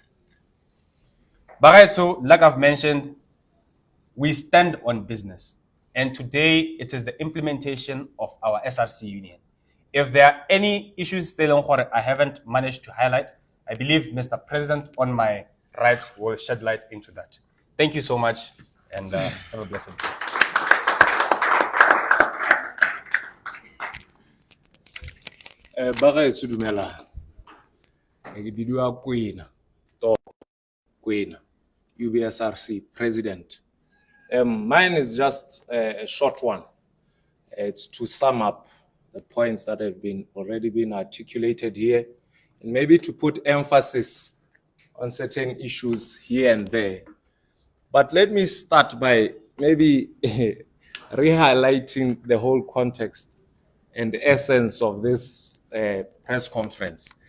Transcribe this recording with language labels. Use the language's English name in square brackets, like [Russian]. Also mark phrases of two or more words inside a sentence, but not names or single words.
[English] But so, like I've mentioned, we stand on business. And today, it is the implementation of our SRC Union. If there are any issues I haven't managed to highlight, I believe Mr. President on my right will shed light into that. Thank you so much, and have a blessed day. [Tswana] Bagaetsho dumelang. Ke bidua Kwena, UBSRC President. [English] Mine is just a short one. It's to sum up the points that have already been articulated here, and maybe to put emphasis on certain issues here and there. But let me start by maybe re-highlighting the whole context and the essence of this press conference.